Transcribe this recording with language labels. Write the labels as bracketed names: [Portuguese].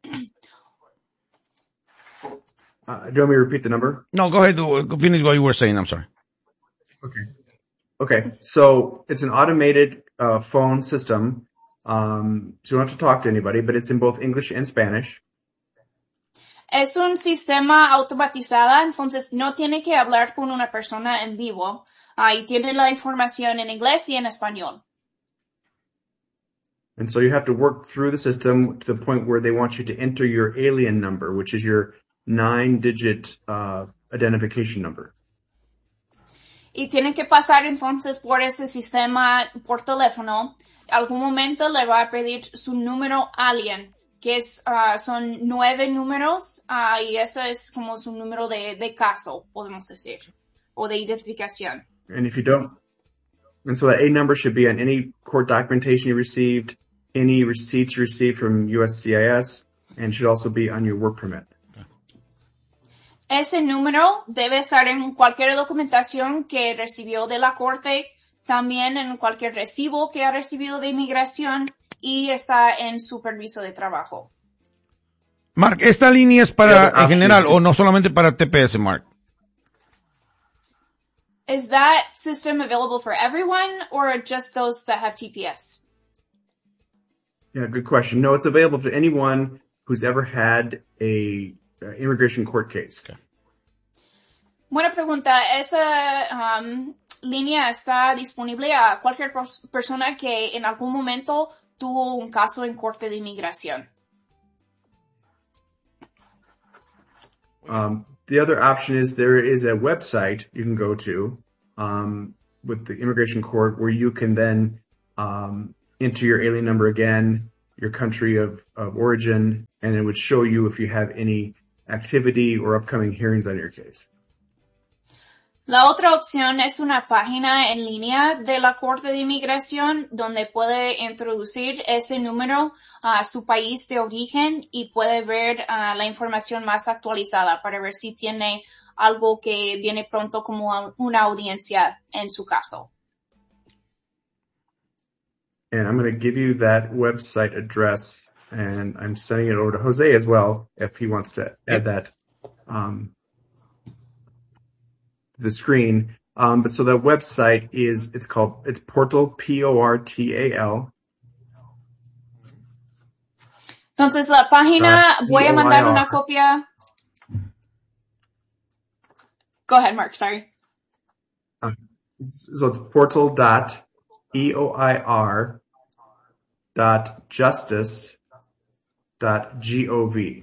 [English] Do you want me to repeat the number? No, go ahead, finish what you were saying, I'm sorry. Okay, so it's an automated phone system, so you don't have to talk to anybody, but it's in both English and Spanish. [Spanish] Es un sistema automatizado, entonces no tiene que hablar con una persona en vivo, y tiene la información en inglés y en español. [English] And so you have to work through the system to the point where they want you to enter your alien number, which is your 9-digit identification number. [Spanish] Y tiene que pasar entonces por ese sistema por teléfono. Algún momento le va a pedir su número alien, que es son 9 números, y ese es como su número de caso, podemos decir, o de identificación. [English] And if you don't, and so that A number should be on any court documentation you received, any receipts you received from USCIS, and should also be on your work permit. [Spanish] Ese número debe estar en cualquier documentación que recibió de la corte, también en cualquier recibo que ha recibido de inmigración y está en su permiso de trabajo. Mark, ¿esta línea es para en general o no solamente para TPS, Mark? [English] Is that system available for everyone or just those that have TPS? Yeah, good question. No, it's available to anyone who's ever had a immigration court case. Okay. [Spanish] Buena pregunta. Esa línea está disponible a cualquier persona que en algún momento tuvo un caso en corte de inmigración. [English] The other option is there is a website you can go to with the immigration court where you can then enter your alien number again, your country of origin, and it would show you if you have any activity or upcoming hearings on your case. [Spanish] La otra opción es una página en línea de la Corte de Inmigración donde puede introducir ese número a su país de origen y puede ver la información más actualizada para ver si tiene algo que viene pronto como una audiencia en su caso. [English] And I'm going to give you that website address and I'm sending it over to Jose as well if he wants to add that. The screen, but so the website is, it's Portal, P-O-R-T-A-L. [Spanish] Entonces la página, voy a mandar una copia. [English] Go ahead, Mark, sorry. So it's portal.eoir.justice.gov.